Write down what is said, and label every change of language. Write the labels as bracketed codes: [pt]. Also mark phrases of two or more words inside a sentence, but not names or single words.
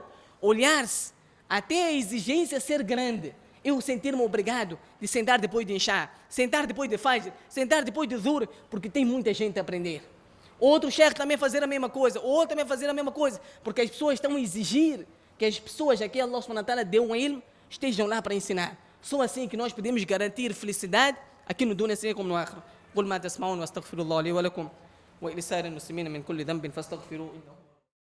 [pt] Olhar-se até a exigência ser grande. Eu sentir-me obrigado de sentar depois de Isha, sentar depois de Fajr, sentar depois de Zuhr, porque tem muita gente a aprender. Outro chefe também fazer a mesma coisa, outro também fazer a mesma coisa, porque as pessoas estão a exigir que as pessoas a quem [ar] الله سبحانه وتعالى [pt] deu um ilm estejam lá para ensinar. Só assim que nós podemos garantir felicidade aqui no dunya assim como no akhirah. [ar] قل ما تسمعون واستغفر الله لي ولكم ولسائر المسلمين من كل ذنب فاستغفروه إنه